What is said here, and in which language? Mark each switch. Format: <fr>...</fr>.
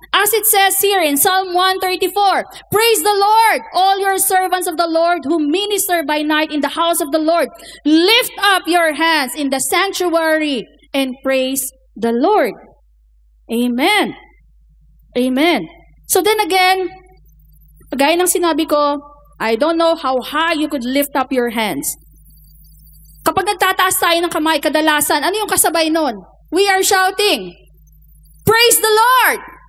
<en>As it says here in Psalm 134, praise the Lord, all your servants of the Lord who minister by night in the house of the Lord. Lift up your hands in the sanctuary and praise the Lord. Amen. Amen. So then again, gaya ng sinabi ko, I don't know how high you could lift up your hands.</en> <tl>Kapag nagtataas tayo ng kamay, kadalasan, ano yung kasabay nun?</tl> <en>We are shouting, praise the Lord!</en>